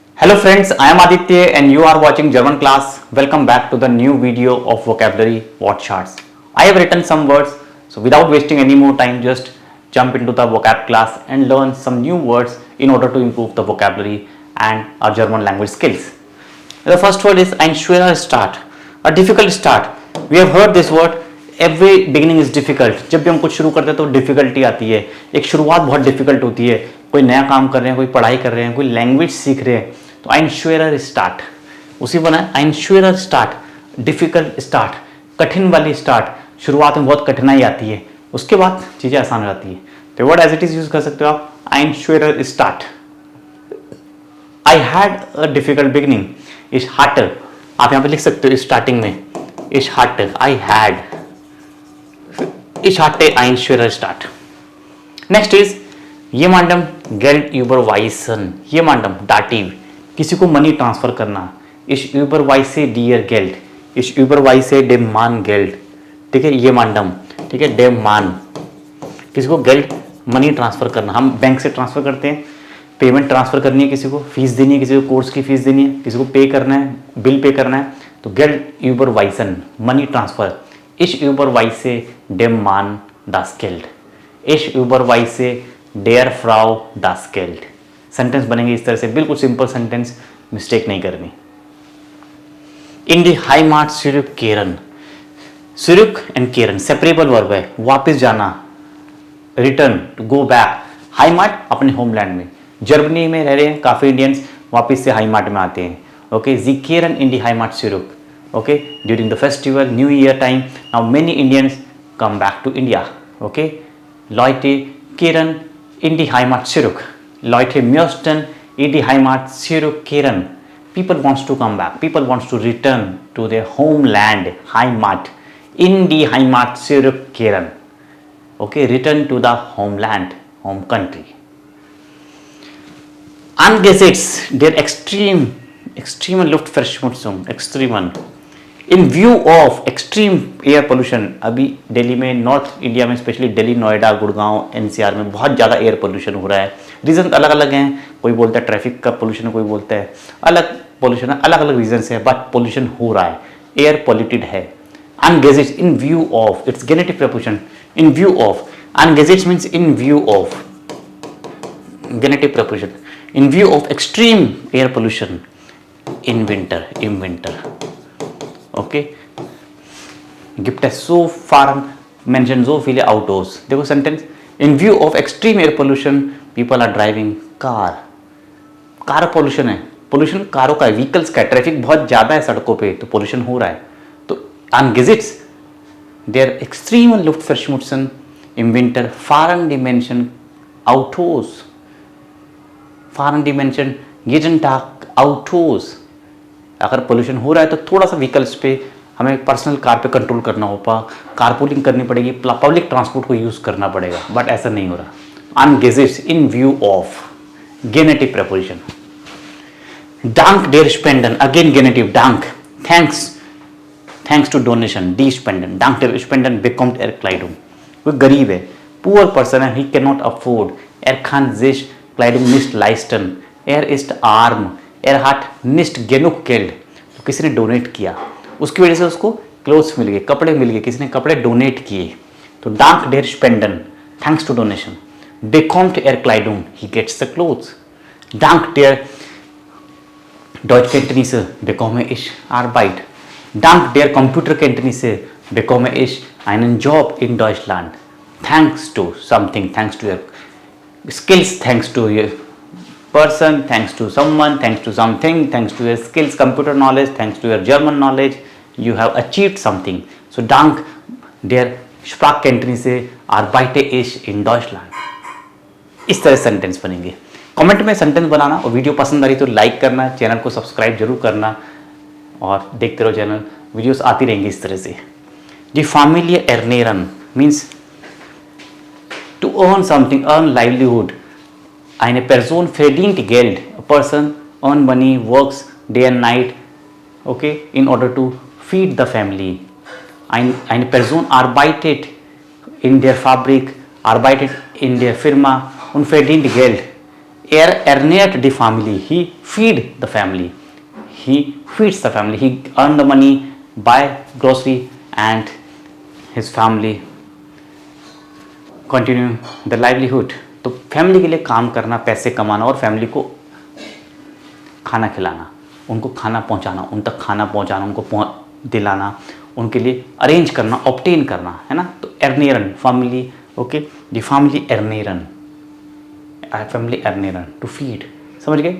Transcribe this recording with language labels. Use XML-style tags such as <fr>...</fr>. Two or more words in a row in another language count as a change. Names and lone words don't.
<en>Hello friends, I am Aditya and you are watching German class. Welcome back to the new video of vocabulary word charts. I have written some words, so without wasting any more time, just jump into the vocab class and learn some new words in order to improve the vocabulary and our German language skills. The first word is</en> <de>ein schwerer start,</de> <en>a difficult start. We have heard this word. every beginning is difficult.</en> <hi>जब भी हम कुछ शुरू करते हैं तो डिफिकल्टी आती है. एक शुरुआत बहुत डिफिकल्ट होती है. कोई नया काम कर रहे हैं, कोई पढ़ाई कर रहे हैं, कोई लैंग्वेज सीख रहे हैं, तो</hi> <de>ein schwerer Start</de> <hi>उसी बना है.</hi> <de>ein schwerer Start,</de> <en>difficult start,</en> <hi>कठिन वाली स्टार्ट. शुरुआत में बहुत कठिनाई आती है, उसके बाद चीजें आसान हो जाती है. तो</hi> <en>word as it is use</en> <hi>कर सकते हो आप.</hi> <de>ein schwerer स्टार्ट.</de> <en>I had a difficult beginning.</en> <de>ich hatte</de> <hi>आप यहाँ पे लिख सकते हो स्टार्टिंग में.</hi> <de>ich hatte</de> <en>I had.</en> <de>Ich hatte ein schwerer Start.</de> <en>Next is</en> <de>jemandem Geld überweisen. Jemandem Dativ,</de> <hi>किसी को</hi> <en>money transfer</en> <hi>करना.</hi> <de>Ich überweise dir Geld. Ich überweise dem Mann Geld.</de> <hi>ठीक है, jemandem, ठीक है,</hi> <de>dem Mann,</de> <hi>किसी को Geld</hi> <en>money transfer</en> <hi>करना. हम बैंक से ट्रांसफर करते हैं,</hi> <en>payment transfer</en> <hi>करनी है, किसी को फीस देनी है, किसी को कोर्स की फीस देनी है, किसी को पे करना है,</hi> <en>bill pay</en> <hi>करना है, तो</hi> <de>Geld überweisen,</de> <en>money transfer.</en> <de>Ich überweise dem Mann das Geld. Ich überweise der Frau das Geld.</de> <hi>सेंटेंस बनेंगे इस तरह से, बिल्कुल</hi> <en>simple sentence,</en> <hi>मिस्टेक नहीं करनी.</hi> <de>In die Heimat zurückkehren.</de> <hi>Zurück and kehren</hi> <en>separable verb</en> <hi>है, वापस जाना.</hi> <en>return, to go back.</en> <hi>हाईमार्ट अपने होमलैंड में. जर्मनी में रह रहे हैं काफी इंडियंस, वापस से हाईमार्ट में आते हैं. ओके,</hi> <de>Sie kehren in die Heimat zurück.</de> <en>Okay, during the festival, New Year time, now many Indians come back to India.</en> <de>Okay, Leute kehren in die Heimat zurück. Leute möchten in die Heimat zurückkehren.</de> <en>People wants to come back. People wants to return to their homeland,</en> <de>Heimat. In die Heimat zurückkehren.</de> <en>Okay, return to the homeland, home country.</en> <de>Angesichts der extreme Luftverschmutzung, extremen.</de> <en>in view of extreme air pollution.</en> <hi>अभी दिल्ली में, नॉर्थ इंडिया में स्पेशली दिल्ली, नोएडा, गुड़गांव, एनसीआर में बहुत ज़्यादा</hi> <en>air pollution</en> <hi>हो रहा है. रीजन अलग अलग हैं. कोई बोलता है ट्रैफिक का पोल्यूशन, कोई बोलता है अलग पोल्यूशन है. अलग अलग रीजन से है, बट पोल्यूशन हो रहा है,</hi> <en>air polluted</en> <hi>है.</hi> <en>अनगेजेट्स, in view of, it's genitive preposition. in view of, angesichts means in view of, genitive preposition. in view of extreme air pollution in winter, in winter.</en> <de>Okay, gibt es so fahren Menschen so viele Autos.</de> <hi>देखो सेंटेंस.</hi> <en>In view of extreme air pollution, people are driving car. car pollution</en> <hi>है, पोल्यूशन कारों का है, व्हीकल्स का है. ट्रैफिक बहुत ज़्यादा है सड़कों पे, तो पोल्यूशन हो रहा है.</hi> <de>तो angesichts der extremen Luftverschmutzung im Winter fahren die Menschen Autos. fahren die Menschen jeden Tag Autos.</de> <hi>अगर पोल्यूशन हो रहा है तो थोड़ा सा व्हीकल्स पे हमें</hi> <en>personal car</en> <hi>पे कंट्रोल करना होगा, कारपूलिंग करनी पड़ेगी,</hi> <en>public transport</en> <hi>को यूज़ करना पड़ेगा, बट ऐसा नहीं हो रहा.</hi> <en>अनगेजेट्स, in view of, genitive preposition.</en> <de>Dank der Spenden,</de> <en>again genitive. डांक, thanks, thanks to donation.</en> <de>die Spenden, Dank der Spenden bekommt er Kleidung.</de> <hi>कोई गरीब है,</hi> <en>poor person</en> <hi>है,</hi> <en>he cannot afford.</en> <de>Er kann sich Kleidung nicht leisten. Er ist arm. Er hat nicht genug Geld.</de> <hi>तो किसी ने डोनेट किया, उसकी वजह से उसको क्लोथ्स मिल गए, कपड़े मिल गए, किसी ने कपड़े डोनेट किए.</hi> <en>तो</en> <de>Dank der Spenden,</de> <en>thanks to donation.</en> <de>bekommt er Kleidung,</de> <en>he gets the clothes.</en> <de>Dank der Deutschkenntnisse bekomme ich Arbeit. Dank der Computerkenntnisse bekomme ich einen Job in Deutschland.</de> <en>Thanks to something, thanks to your skills, thanks to your person, thanks to someone, thanks to something, thanks to your skills, computer knowledge, thanks to your German knowledge, you have achieved something.</en> <de>So dank der Sprachkenntnisse arbeite ich in Deutschland.</de> <hi>इस तरह सेंटेंस बनेंगे. कमेंट में सेंटेंस बनाना, और वीडियो पसंद आ रही तो लाइक करना, चैनल को सब्सक्राइब जरूर करना, और देखते रहो चैनल, वीडियोस आती रहेंगी इस तरह से.</hi> <de>Die Familie ernähren</de> <en>means to earn something, earn livelihood.</en> <de>Eine Person verdient Geld.</de> <en>A person earn money, works day and night, okay, in order to feed the family.</en> <de>Eine Person arbeitet in der Fabrik, arbeitet in der Firma und verdient Geld. Er ernährt die Family.</de> <en>He feed the family. He feeds the family. He earn the money, buy grocery, and his family continue the livelihood.</en> <hi>तो फैमिली के लिए काम करना, पैसे कमाना और फैमिली को खाना खिलाना, उनको खाना पहुंचाना, उन तक खाना पहुंचाना, उनको दिलाना, उनके लिए अरेंज करना, ऑब्टेन करना, है ना।</hi> <de>तो ernähren Familie, ओके, die Familie ernähren, Familie ernähren</de> <en>to feed,</en> <de>समझ गए।</de>